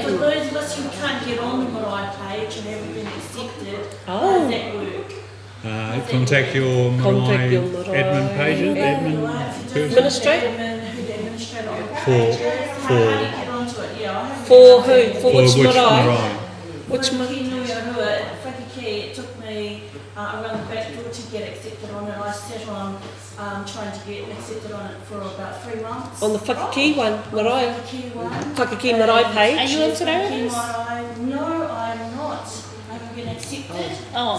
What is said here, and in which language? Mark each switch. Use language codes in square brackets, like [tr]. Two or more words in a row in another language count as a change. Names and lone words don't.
[en] For those of us who can't get on the Marae page and haven't been accepted, how Oh. does that work? Contact your Contact your Marae Marae admin pages, admin person. Administrator? Who the administrator on the For- page. for- How do you get onto it? Yeah, I haven't For been who? For which which marae? marae? Which marae? Whakaki-Nui-A-Rua, Whakakī, it took me around the back door to get accepted on it. I sat on trying to get accepted on it for about 3 months. On the Whakakī one, Marae, Whakakī one. Whakakī Marae Are page. you in today? Whakakī Marae. No, I'm not. I haven't been accepted. Oh.